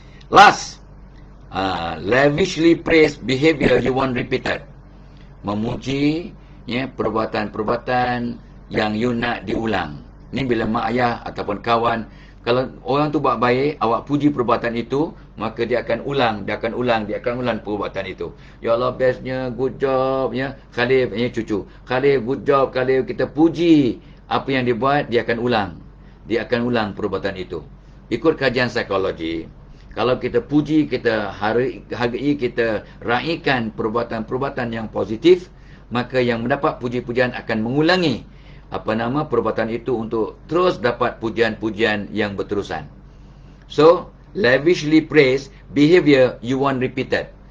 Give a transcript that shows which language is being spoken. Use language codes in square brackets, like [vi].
[en] Last, lavishly praise behavior you want repeated. [ms] Memuji perbuatan-perbuatan yang you nak diulang. Ni bila mak ayah ataupun kawan, kalau orang tu buat baik, awak puji perbuatan itu, maka dia akan ulang perbuatan itu. Ya Allah, bestnya, [en] good job, [ms] Khalif, cucu. [en] Khalif, good job, Khalif. [ms] Kita puji apa yang dia buat, dia akan ulang perbuatan itu. Ikut kajian psikologi, kalau kita puji, kita hargai, kita raikan perbuatan-perbuatan yang positif, maka yang mendapat puji-pujian akan mengulangi perbuatan itu untuk terus dapat pujian-pujian yang berterusan. [en] So, lavishly praise behavior you want repeated.